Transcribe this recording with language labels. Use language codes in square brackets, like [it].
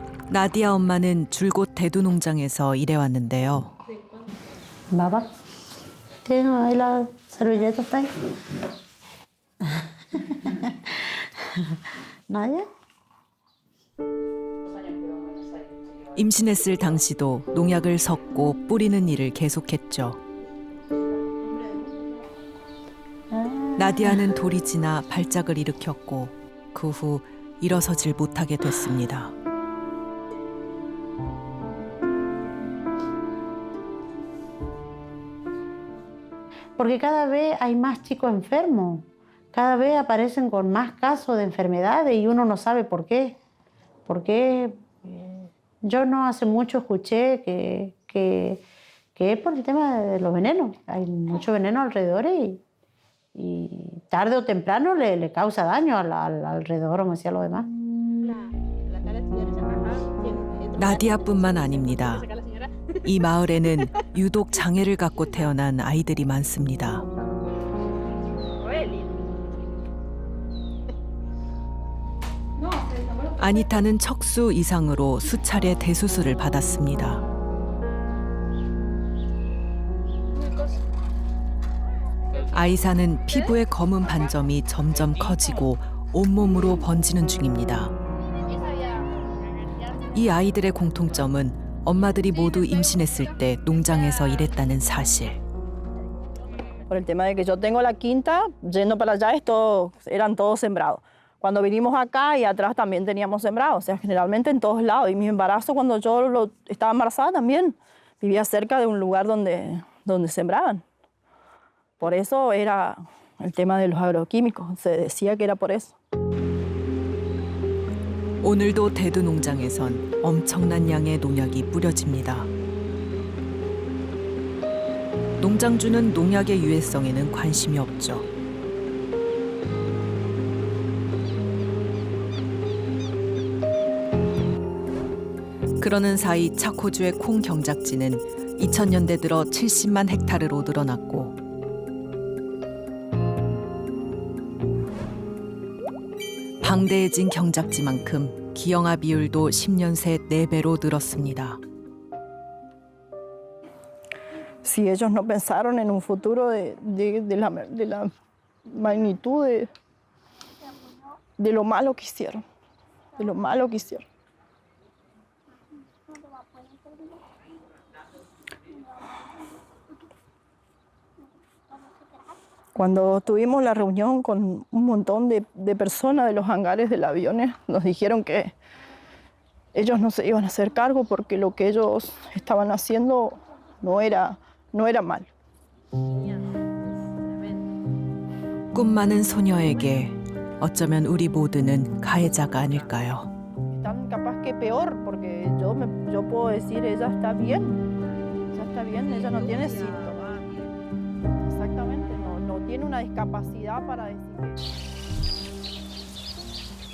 [ko] 나디아 엄마는 줄곧 대두 농장에서 일해왔는데요. [es] Baba, ¿tienen ahí la servilleta? ¿Nadie? [ko] 임신했을 당시도 농약을 섞고 뿌리는 일을 계속했죠. 나디아는 돌이 지나 발작을 일으켰고 그 후 일어서질 못하게 됐습니다. [es] Porque cada vez hay más chicos enfermos, cada vez aparecen con más casos de enfermedades y uno no sabe por qué. Porque yo no hace mucho escuché que es por el tema de los venenos. Hay mucho veneno alrededor y tarde o temprano le causa daño al alrededor, como decían los demás. [ko] 나디아뿐만 아닙니다. 이 마을에는 유독 장애를 갖고 태어난 아이들이 많습니다. 아니타는 척수 이상으로 수차례 대수술을 받았습니다. 아이사는 피부의 검은 반점이 점점 커지고 온몸으로 번지는 중입니다. 이 아이들의 공통점은 엄마들이 모두 임신했을 때 농장에서 일했다는 사실. [es] Por el tema de que yo tengo la quinta, yendo para allá eran todos sembrados. Cuando vinimos acá y atrás también teníamos sembrados, o sea, generalmente en todos lados. Y mi embarazo, cuando yo estaba embarazada también, vivía cerca de un lugar donde sembraban. Por eso era el tema de los agroquímicos, se decía que era por eso. [ko] 오늘도 대두 농장에선 엄청난 양의 농약이 뿌려집니다. 농장주는 농약의 유해성에는 관심이 없죠. 그러는 사이 차코주의 콩 경작지는 2000년대 들어 70만 헥타르로 늘어났고 방대해진 경작지만큼 기형아 비율도 10년 새 4배로 늘었습니다. [es] Si ellos no pensaron en un futuro de la magnitud de lo malo que hicieron, de lo malo que hicieron. Cuando tuvimos la reunión con un montón de personas de los hangares del avión, nos dijeron que ellos no se iban a hacer cargo porque lo que ellos estaban haciendo no era mal. [ko] 꿈 많은 소녀에게 어쩌면 우리 모두는 가해자가 아닐까요? [es] Están capaz que peor porque yo puedo decir ella está bien, ella no tiene síntomas. Exactamente, no tiene una discapacidad para decir.